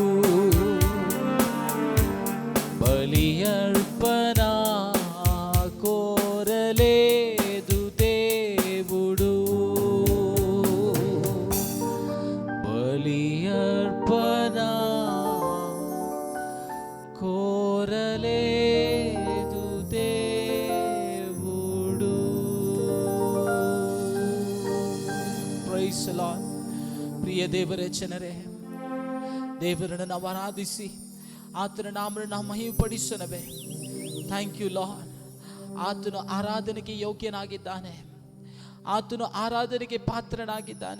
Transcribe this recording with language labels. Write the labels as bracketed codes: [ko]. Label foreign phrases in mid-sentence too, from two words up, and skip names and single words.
[te] బలి అర్పణ కోరలేదు దేవుడు, బలి అర్పణ కోరలేదు దేవుడు. [en] Praise the Lord. [kn] ಪ್ರಿಯ ದೇವರೇ, ಜನರೇ, ದೇವರನ್ನು ನಾವು ಆರಾಧಿಸಿ ಆತನ ನಾಮವನ್ನು ನಾವು ಮಹಿಮೆಪಡಿಸೋಣವೇ. [en] Thank you Lord. [kn] ಆತನು ಆರಾಧನೆಗೆ ಯೋಗ್ಯನಾಗಿದ್ದಾನೆ, ಆತನು ಆರಾಧನೆಗೆ ಪಾತ್ರನಾಗಿದ್ದಾನೆ.